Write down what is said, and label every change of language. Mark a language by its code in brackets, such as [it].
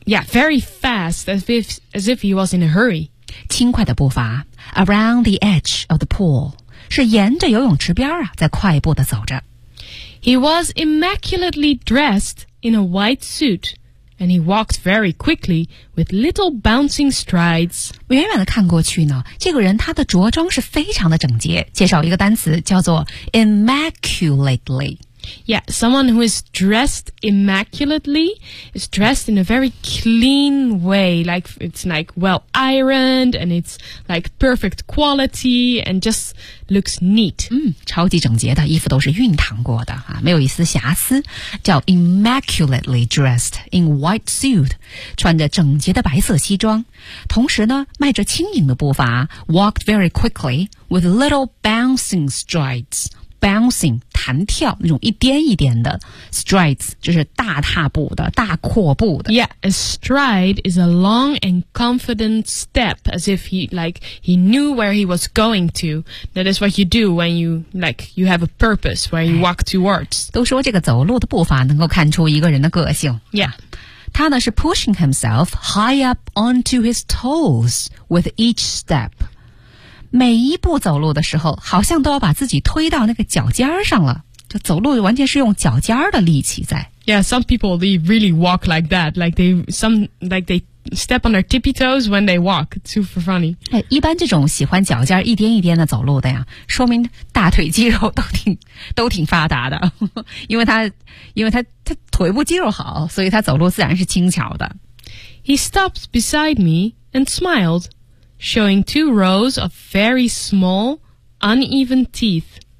[en] Yeah, very fast, as if he was in a hurry [zh] 轻快的步伐 [en] Around the edge of the pool [zh] 是沿着游泳池边啊在快步的走着 [en] He was immaculately dressed in a white suit and he walked very quickly with little bouncing strides. [zh] 远远的看过去呢，这个人他的着装是非常的整洁。介绍一个单词叫做 immaculately。 [en] Yeah, someone who is dressed immaculately is dressed in a very clean way. Like, it's like well ironed and it's like perfect quality and just looks neat. [zh] 超级整洁的衣服都是熨烫过的、啊、没有一丝瑕疵。叫 [en] immaculately dressed in white suit, [zh] 穿着整洁的白色西装。同时呢迈着轻盈的步伐 [en] walked very quickly with little bouncing strides. [zh] Bouncing, 弹跳那种一颠一颠的 strides, 就是大踏步的大阔步的 [en] Yeah, a stride is a long and confident step as if he knew where he was going to. That is what you do when you have a purpose, when you walk towards. [zh] 都说这个走路的步伐能够看出一个人的个性 [en] Yeah. [zh] 他呢是 [en] pushing himself high up onto his toes with each step. [zh] 每一步走路的时候好像都要把自己推到那个脚尖上了就走路完全是用脚尖的力气在 [en] Yeah, some people they really walk like that like they step on their tippy toes when they walk super funny、 [zh] 哎、一般这种喜欢脚尖一颠一颠的走路的呀说明大腿肌肉都挺发达的因为他腿部肌肉好所以他走路自然是轻巧的 [en] He stopped beside me and smiledshowing two rows of very small, uneven teeth.